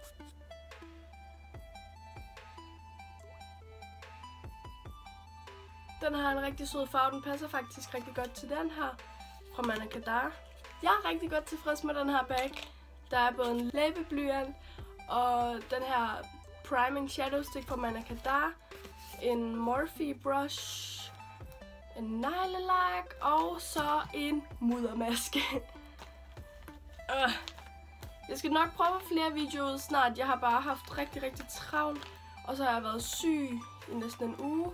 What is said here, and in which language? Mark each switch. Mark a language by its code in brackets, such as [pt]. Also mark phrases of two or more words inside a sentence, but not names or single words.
[da] Den har en rigtig sød farve. Den passer faktisk rigtig godt til den her fra Manakadar. Jeg er rigtig godt tilfreds med den her bag. Der er både en læbeblyant og den her [en] priming shadow stick [da] fra Manakadar. En Morphe brush. En neglelak. Og så en muddermaske. Jeg skal nok prøve flere videoer snart. Jeg har bare haft rigtig travlt. Og så har jeg været syg i næsten en uge.